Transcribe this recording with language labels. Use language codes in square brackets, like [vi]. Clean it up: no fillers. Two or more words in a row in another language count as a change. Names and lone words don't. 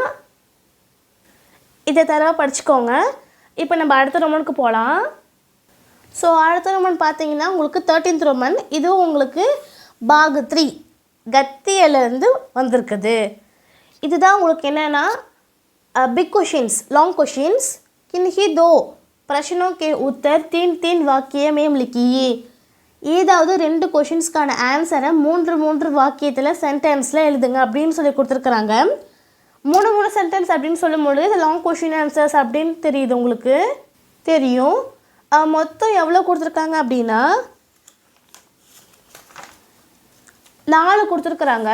[ta] இதை தரவா படிச்சுக்கோங்க. இப்போ நம்ம அடுத்த ரோமனுக்கு போகலாம். ஸோ அடுத்த ரோமன் பார்த்தீங்கன்னா உங்களுக்கு 13th ரோமன். இதுவும் உங்களுக்கு பாக் 3 கத்தியிலேருந்து வந்திருக்குது. இதுதான் உங்களுக்கு என்னென்னா [en] big questions, long questions. [hi] किन्हीं 2 प्रश्नों के उत्तर 3 वाक्य में लिखिए. [ta] ஏதாவது 2 கொஷின்ஸ்க்கான ஆன்சரை 3 வாக்கியத்தில் சென்டென்ஸில் எழுதுங்க அப்படின்னு சொல்லி கொடுத்துருக்குறாங்க. 3 சென்டென்ஸ் அப்படின்னு சொல்லும்போது இது [en] long question answers [ta] அப்படின்னு தெரியுது, உங்களுக்கு தெரியும். மொத்தம் எவ்வளோ கொடுத்துருக்காங்க அப்படின்னா 4 கொடுத்துருக்குறாங்க.